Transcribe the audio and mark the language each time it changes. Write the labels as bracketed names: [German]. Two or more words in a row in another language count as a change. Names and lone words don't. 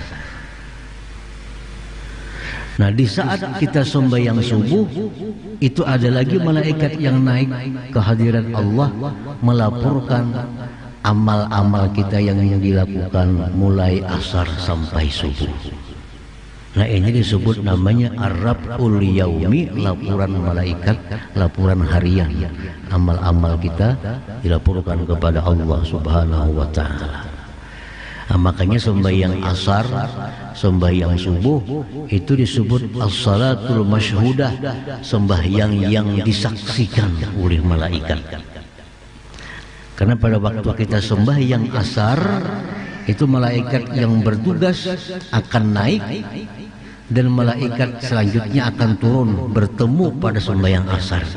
[Indonesian] Nah, di saat kita sembahyang subuh itu ada lagi malaikat yang naik ke hadirat Allah melaporkan amal-amal kita yang dilakukan mulai asar sampai subuh. Nah, ini disebut namanya [Arabic] الرفع اليومي, [Indonesian] laporan malaikat, laporan harian. Amal-amal kita dilaporkan kepada Allah [Arabic] سبحانه وتعالى. [Indonesian] Nah, makanya sembahyang asar, sembahyang subuh itu disebut [Arabic] الصلاة المشهودة, [Indonesian] sembahyang yang disaksikan oleh malaikat. Karena pada waktu kita sembahyang asar itu malaikat yang bertugas akan naik, dan malaikat selanjutnya akan turun bertemu pada sembahyang asar.